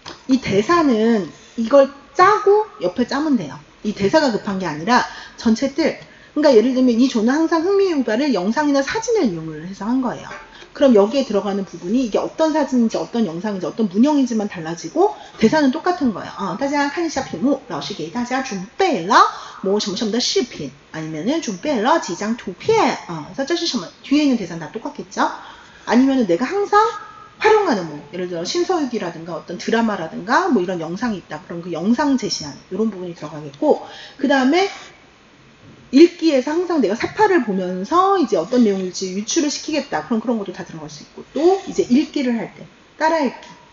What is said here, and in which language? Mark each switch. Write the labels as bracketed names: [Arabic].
[Korean] 이 대사는 이걸 짜고 옆에 짜면 돼요. 이 대사가 급한 게 아니라 전체 틀. 그러니까 예를 들면 이 조는 항상 흥미 유발을 영상이나 사진을 이용을 해서 한 거예요. 그럼 여기에 들어가는 부분이 이게 어떤 사진인지 어떤 영상인지 어떤 문형인지만 달라지고 대사는 똑같은 거예요. [Chinese] 大家看一下屏幕，老师给大家准备了 [Korean] 뭐 [Chinese] 什么什么的视频 [Korean] 아니면은 [Chinese] 准备了几张图片 [Korean] 그래서 [Chinese] 这是什么 [Korean] 뒤에 있는 대사는 다 똑같겠죠? 아니면은 내가 항상 활용하는 뭐 예를 들어 신서유기라든가 어떤 드라마라든가 뭐 이런 영상이 있다. 그럼 그 영상 제시하는 이런 부분이 들어가겠고, 그 다음에 읽기에서 항상 내가 사파를 보면서 이제 어떤 내용일지 유추를 시키겠다. 그럼 그런 것도 다 들어갈 수 있고, 또 이제 읽기를 할 때 따라 읽기.